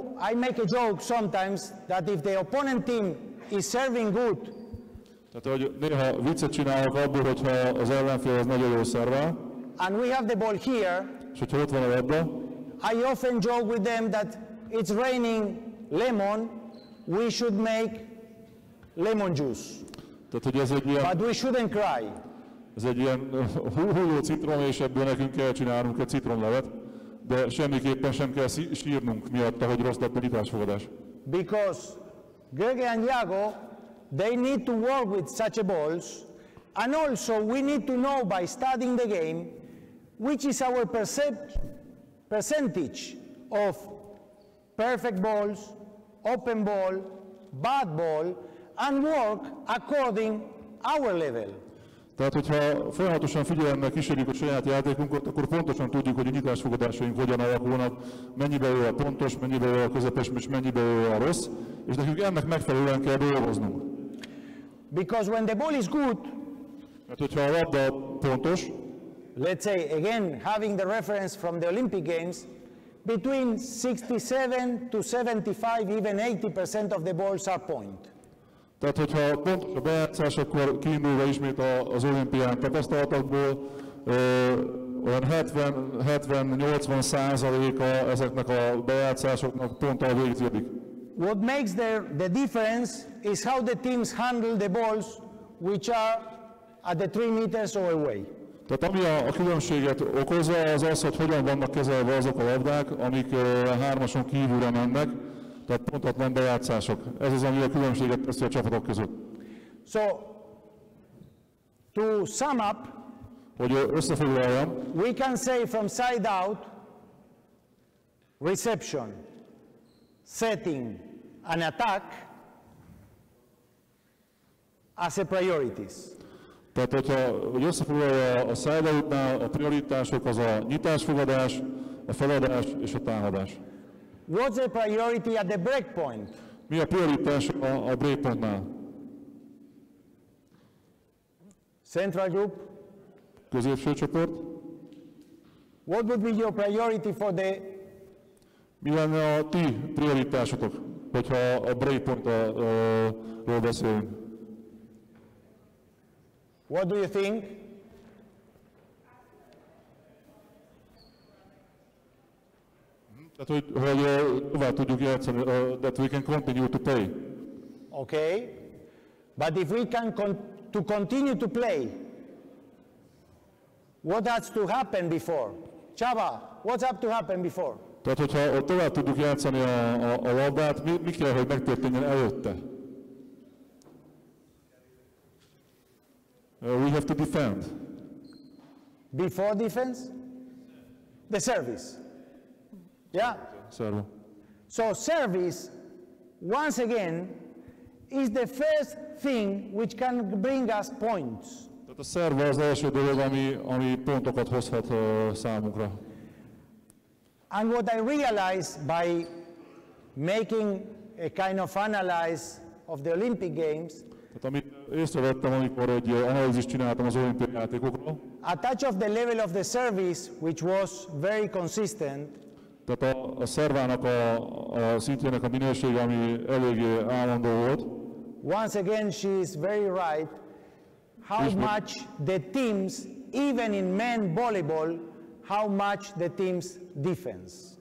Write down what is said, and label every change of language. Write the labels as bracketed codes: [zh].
[en] I make a joke sometimes that if the opponent team is serving good, [hu] Tehát, hogy néha viccet csinálok abból, hogyha az ellenfél az nagyon jól szervál, [en] and we have the ball here, [hu] és hogyha ott van a labda, [en] I often joke with them that it's raining lemon, we should make lemon juice, [hu] tehát, hogy ez [en] but we shouldn't cry. [hu] egy ilyen hulló citrom, és ebből nekünk kell csinálnunk egy citromlevet, de semmiképpen sem kell sírnunk miatta, hogy rossz lett a nyitásfogadás. [en] Because Gerge and Iago, they need to work with such a balls, and also we need to know by studying the game which is our percentage of perfect balls, open ball, bad ball, and work according our level. [hu] Tehát, hogyha folyamatosan figyelemmel kísérjük a saját játékunkat, akkor pontosan tudjuk, hogy a nyitásfogadásaink hogyan alakulnak, mennyiben jó a pontos, mennyiben jó a közepes, és mennyiben jó a rossz, és nekünk ennek megfelelően kell dolgoznunk. [en] Because when the ball is good, [hu] mert hogyha a labda pontos, [en] let's say again having the reference from the Olympic Games, between 67 to 75, even 80% of the balls are point. [hu] Tehát, hogyha pontos a bejátszás, akkor kiindulva ismét az olimpián tapasztalatokból, olyan 70-80%-a ezeknek a bejátszásoknak ponttal végződik. [en] What makes the difference is how the teams handle the balls which are at the 3 meters or away. [hu] Tehát ami a különbséget okozza, az az, hogy hogyan vannak kezelve azok a labdák, amik 3-ason kívülre mennek, tehát pontatlan bejátszások. Ez az, ami a különbséget teszi a csapatok között. [en] So, to sum up, [hu] hogy összefoglaljam, [en] we can say from side out, reception, setting, and attack as a priorities. [hu] Tehát, hogy összefoglalja a side out-nál, a prioritások az a nyitásfogadás, a feladás és a támadás. [en] What's the priority at the break point? [hu] Mi a prioritás a breakpointnál? [en] Central group. [hu] Középső csoport. [en] What would be your priority for the... [hu] Mi lenne a ti prioritásotok, hogyha a breakpointról beszélünk? [en] What do you think? [hu] Tehát, hogy tovább tudjuk játszani, [en] that we can continue to play. Okay, but if we can continue to play, what has to happen before? Csaba, what's up to happen before? [hu] Tehát, hogyha tovább tudjuk játszani a labdát, mi kell, hogy megtörténjen előtte? [en] We have to defend. Before defense? The service. Yeah? Serve. So service, once again, is the first thing which can bring us points. [hu] Tehát a szerve az első dolog, ami pontokat hozhat számunkra. [en] And what I realized by making a kind of analysis of the Olympic Games, [hu] tehát amit észrevettem, amikor egy analízist csináltam az olimpiai játékokról, [en] a touch of the level of the service, which was very consistent, [hu] tehát a szervának a szintjének a minősége, ami eléggé állandó volt. [en] Once again, she is very right. How much the teams, even in men volleyball, how much the teams defense.